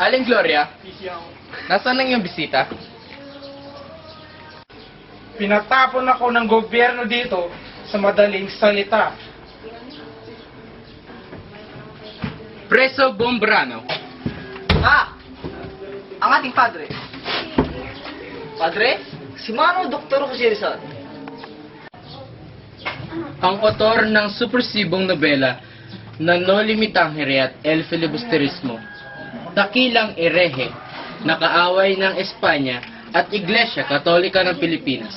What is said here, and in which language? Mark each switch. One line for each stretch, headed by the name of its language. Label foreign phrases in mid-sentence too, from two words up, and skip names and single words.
Filipino: Gloria, nasaan ang iyong bisita? Pinatapon ako ng gobyerno dito sa madaling salita. Preso Bombrano. Ah! Ang ating padre. Padre? Si Mano, Dr. Jose Rizal. Ang autor ng supresibong nobela na No Limitangere at El Filibusterismo. Dakilang erehe, nakaaway ng Espanya at Iglesia Katolika ng Pilipinas.